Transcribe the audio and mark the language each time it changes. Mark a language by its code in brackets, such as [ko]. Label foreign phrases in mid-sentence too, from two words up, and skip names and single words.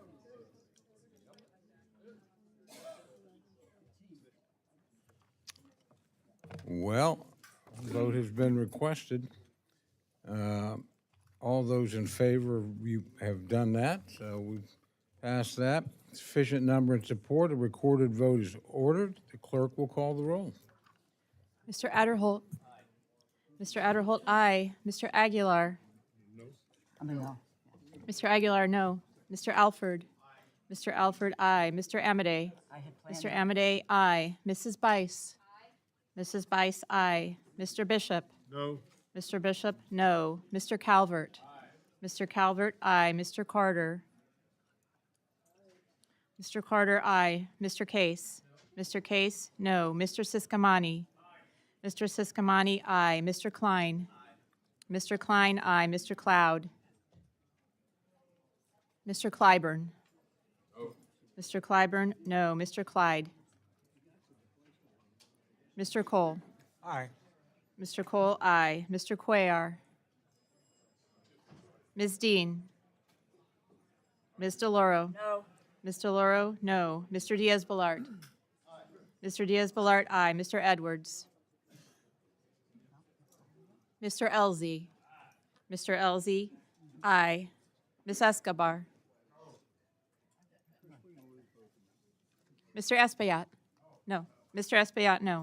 [en] Well, vote has been requested. All those in favor, you have done that, so we've passed that. Sufficient number in support. A recorded vote is ordered. The clerk will call the roll. Mr. Adderholt. Mr. Adderholt, aye. Mr. Aguilar. No. Mr. Aguilar, no. Mr. Alford. Mr. Alford, aye. Mr. Amadei. Mr. Amadei, aye. Mrs. Bice. Mrs. Bice, aye. Mr. Bishop. No. Mr. Bishop, no. Mr. Calvert. Mr. Calvert, aye. Mr. Carter. Mr. Carter, aye. Mr. Case. Mr. Case, no. Mr. Siscomani. Mr. Siscomani, aye. Mr. Klein. Mr. Klein, aye. Mr. Cloud. Mr. Clyburn. Mr. Clyburn, no. Mr. Clyde. Mr. Cole. Aye. Mr. Cole, aye. Mr. Cuellar. Ms. Dean. Ms. DeLauro. No. Ms. DeLauro, no. Mr. Diaz-Balart. Mr. Diaz-Balart, aye. Mr. Edwards. Mr. Elzey. Mr. Elzey, aye. Ms. Escobar. Mr. Espaillat. No. Mr. Espaillat, no.